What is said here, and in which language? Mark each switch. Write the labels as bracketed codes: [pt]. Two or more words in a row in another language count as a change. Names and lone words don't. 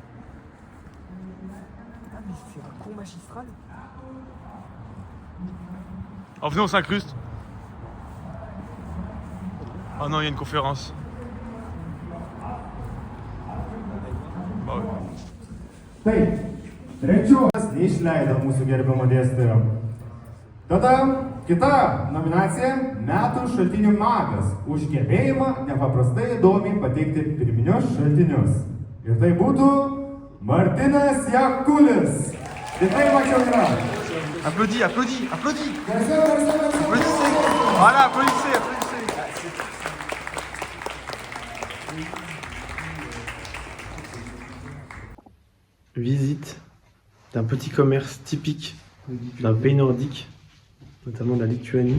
[fr] Ah mais c'est un cours magistral. Oh, venez, on s'incruste. Oh non, il y a une conférence. Bah ouais. [lt] Taip, trečios neišleido mūsų gerbiamo dėstytojo. Tada kita nominacija – metų šaltinių magas už gebėjimą nepaprastai įdomiai pateikti pirminius šaltinius. Ir tai būtų Martinas Jakulis. Tikrai mačiau yra. [fr] Applaudis, applaudis, applaudis. Applaudissez. Voilà, applaudissez, applaudissez. Visite d'un petit commerce typique d'un pays nordique, notamment de la Lituanie.